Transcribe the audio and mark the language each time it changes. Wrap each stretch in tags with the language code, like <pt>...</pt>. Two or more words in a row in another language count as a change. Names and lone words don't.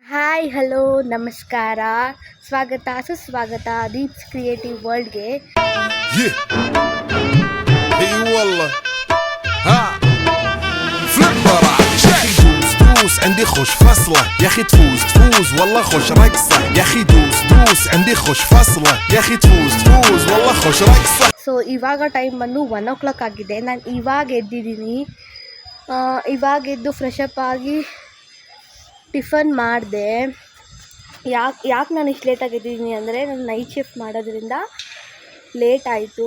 <kn>ಹಾಯ್ ಹಲೋ ನಮಸ್ಕಾರ, ಸ್ವಾಗತ ಸುಸ್ವಾಗತ ದೀಪ್ಸ್ ಕ್ರಿಯೇಟಿವ್ ವರ್ಲ್ಡ್ಗೆ.</kn> <ar>دوس عندي خوش فصلة يا اخي تفوز والله خوش رقصة يا اخي دوس عندي خوش فصلة يا اخي تفوز والله خوش رقصة.</ar> <kn>ಸೊ ಇವಾಗ ಟೈಮ್ ಬಂದು 1 o'clock ಆಗಿದೆ. ನಾನು ಇವಾಗ ಎದ್ದಿದ್ದೀನಿ. ಇವಾಗ ಎದ್ದು</kn> <en>fresh up</en> <kn>ಆಗಿ ಟಿಫನ್ ಮಾಡಿದೆ. ಯಾಕೆ ನಾನು ಇಷ್ಟು ಲೇಟಾಗಿ ಎದ್ದಿದ್ದೀನಿ ಅಂದರೆ ನಾನು</kn> <en>night shift</en> <kn>ಮಾಡೋದ್ರಿಂದ ಲೇಟ್ ಆಯಿತು.</kn>